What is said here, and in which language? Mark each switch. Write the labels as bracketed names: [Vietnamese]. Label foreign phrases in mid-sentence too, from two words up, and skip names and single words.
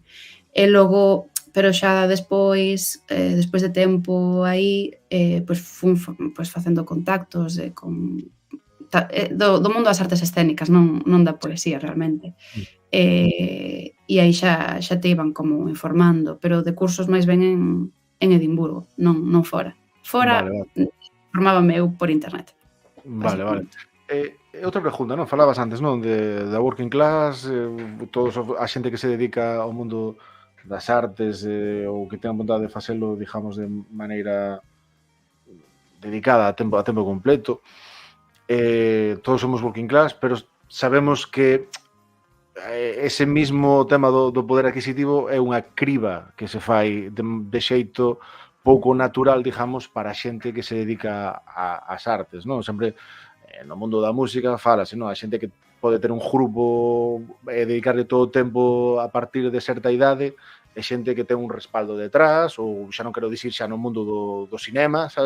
[Galician] E logo, pero xa despois de tempo aí, pois fun facendo contactos do mundo das artes escénicas, non da poesía realmente. E aí xa te iban como informando, pero de cursos máis ben en Edimburgo, non fora. Fora, informábame eu por internet. Vale. Outra pregunta, non? Falabas antes, non? Da [English] working class, [Galician] todos a xente que se dedica ao mundo das artes ou que ten vontade de facelo, digamos, de maneira dedicada a tempo completo. Todos somos [English] working class, [Galician] pero sabemos que ese mismo tema do poder adquisitivo é unha criba que se fai de xeito pouco natural, digamos, para a xente que se dedica ás artes, non? Sempre no mundo da música falase, non? A xente que pode ter un grupo e dedicarle todo o tempo a partir de certa idade, e xente que ten un respaldo detrás, ou xa non quero dicir xa no mundo do cinema, sabes?